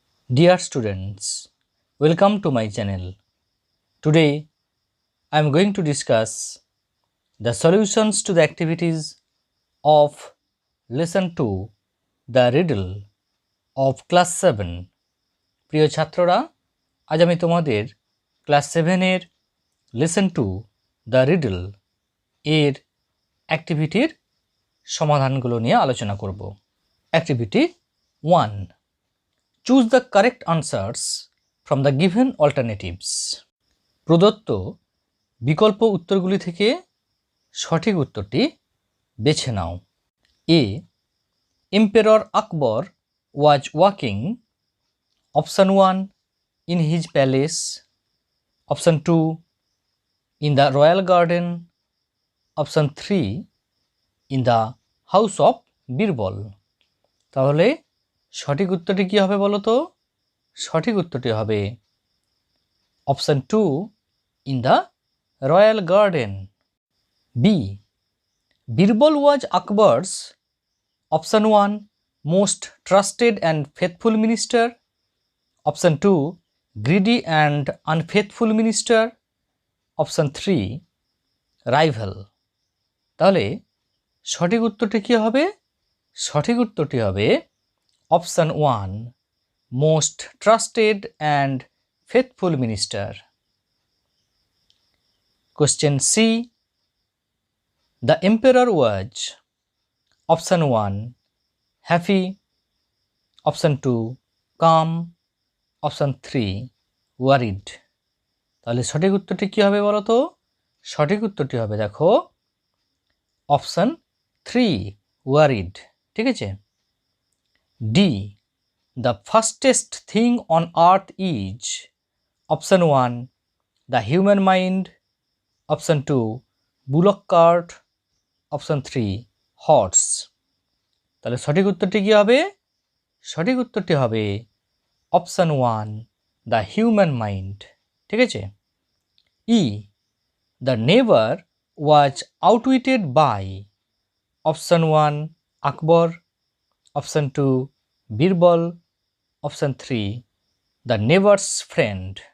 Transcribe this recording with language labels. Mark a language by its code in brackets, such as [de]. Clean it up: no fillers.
[en] Dear students, welcome to my channel. Today I am going to discuss the solutions to the activities of lesson 2, the riddle of class 7. [bn] প্রিয় ছাত্ররা, আজ আমি তোমাদের class 7 এর lesson 2, the riddle এর অ্যাক্টিভিটির সমাধানগুলো নিয়ে আলোচনা করব। [en] Activity 1. Choose the correct answers from the given alternatives. [bn] প্রদত্ত বিকল্প উত্তরগুলি থেকে সঠিক উত্তরটি বেছে নাও। [en] A. Emperor Akbar was walking. Option 1 in his palace. Option 2 in the royal garden. Option 3 in the house of Birbal. [bn] তাহলে সঠিক উত্তরটি কি হবে বলো তো? সঠিক উত্তরটি হবে option 2 [en] in the royal garden. B. Birbal was Akbar's option 1 most trusted and faithful minister. Option 2 greedy and unfaithful minister. Option 3 rival. [bn] তাহলে সঠিক উত্তরটি কি হবে? সঠিক উত্তরটি হবে option 1 [en] most trusted and faithful minister. Question C. The emperor was option 1 happy, option 2 calm, option 3 worried. [bn] তাহলে সঠিক উত্তরটি কি হবে বলো তো? সঠিক উত্তরটি হবে দেখো অপশন 3 worried. ঠিক আছে? [en] D. The fastest thing on earth is option 1 the human mind, option 2 bullock cart, option 3 horse. [bn] তাহলে সঠিক উত্তরটি কি হবে? সঠিক উত্তরটি হবে অপশন 1 [en] the human mind. [bn] ঠিক আছে? E. [en] The neighbor was outwitted by option 1 Akbar, option 2 Birbal, option 3 the neighbor's friend.